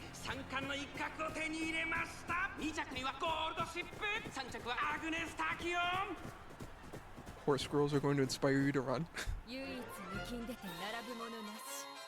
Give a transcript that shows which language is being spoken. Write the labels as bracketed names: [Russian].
[Japanese] 三冠の一角を手に入れました。2着にはゴールドシップ。 3着はアグネス・タキオン。 [English] Horse girls are going to inspire you to run. [Japanese] 唯一抜きんでて並ぶものなし。